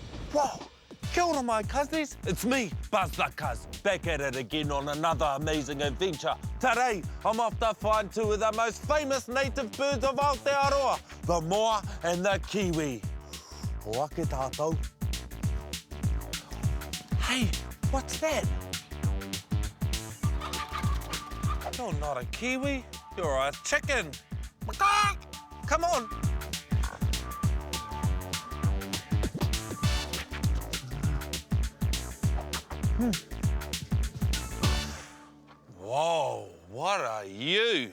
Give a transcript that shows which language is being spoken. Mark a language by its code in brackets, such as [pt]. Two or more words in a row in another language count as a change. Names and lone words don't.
[mi] Whoa! Kia ora, [en] my cousins. It's me, Buzz the Cuz, back at it again on another amazing adventure. Today, I'm off to find two of the most famous native birds of Aotearoa, the moa and the kiwi. [mi] Oake tātou. [en] Hey, what's that? You're not a kiwi, you're a chicken. Come on. Whoa, what are you?